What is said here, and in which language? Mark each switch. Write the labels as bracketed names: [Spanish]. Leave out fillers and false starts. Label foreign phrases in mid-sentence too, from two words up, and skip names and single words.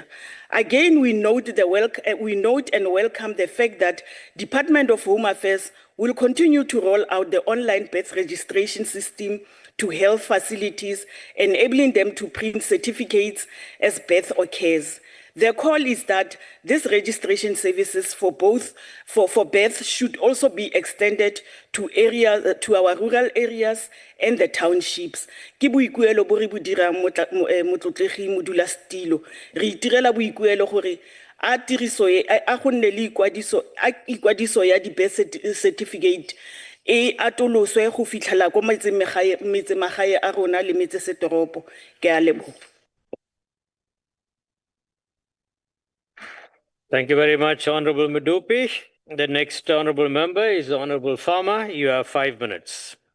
[English] Again, we note and welcome the fact that Department of Home Affairs will continue to roll out the online birth registration system to health facilities, enabling them to print certificates as birth occurs. The call is that these registration services for birth should also be extended to our rural areas and the townships. [Tswana] Ke boikuelo bo re bo dirang motlotlegi modulasetilo. Re itirela boikuelo gore a tiriso a go nne le ikwadiso ya di- [English] birth certificate [Tswana] e atoloswe go fitlhela ko metsemagae a rona le metsesetoropo. Ke a leboga. [English] Thank you very much, Honorable Madupi. The next honorable member is the Honorable Farmer. You have 5 minutes.